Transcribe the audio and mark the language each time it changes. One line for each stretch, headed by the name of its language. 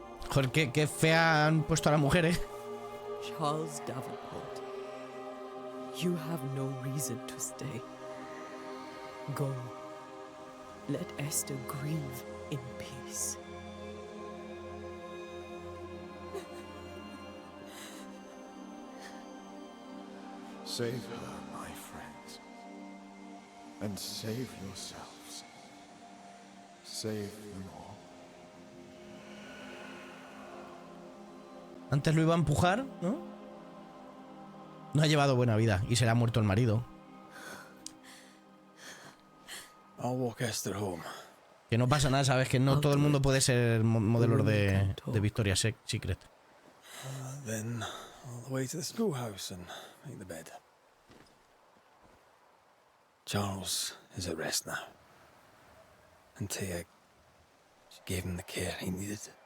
Spanish: Joder, qué fea han puesto a la mujer, ¿eh?
English: Charles Davenport, you have no reason to stay. Go. Let Esther grieve in peace. Save her, my friends. And save yourselves. Save them all.
Spanish: Antes lo iba a empujar, ¿no? No ha llevado buena vida y se le ha muerto el marido.
English: I'll walk Esther home.
Spanish: Que no pasa nada, ¿sabes? Que no todo el mundo puede ser modelos de Victoria's Secret.
English: Then all the way to the schoolhouse and make the bed. Charles is at rest now. Antea, she gave him the care he needed.